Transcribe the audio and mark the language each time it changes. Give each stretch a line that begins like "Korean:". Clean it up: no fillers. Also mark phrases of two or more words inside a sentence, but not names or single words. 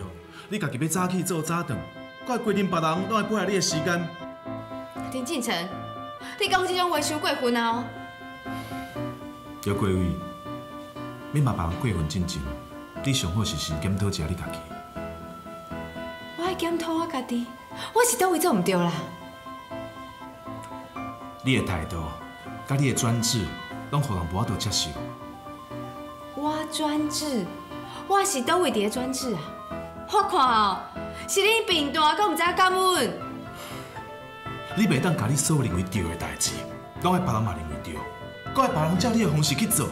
Min Nan Chinese: 你家己要早起做早顿，搁会规定别人拢会配合你的时间。林敬成，你讲这种话伤过分啊！姚贵伟，免骂别人过分进前，你上好是先检讨一下你家己。我爱检讨我家己，我是倒位做唔对啦？你的态度，甲你的专制，拢互人无法度接受。我专制，我是倒位伫咧专制啊？我看哦，是你病大，阁唔知感恩。你袂当甲你所认为对的代志，拢爱别人嘛认为对，阁爱别人照你的方式去做。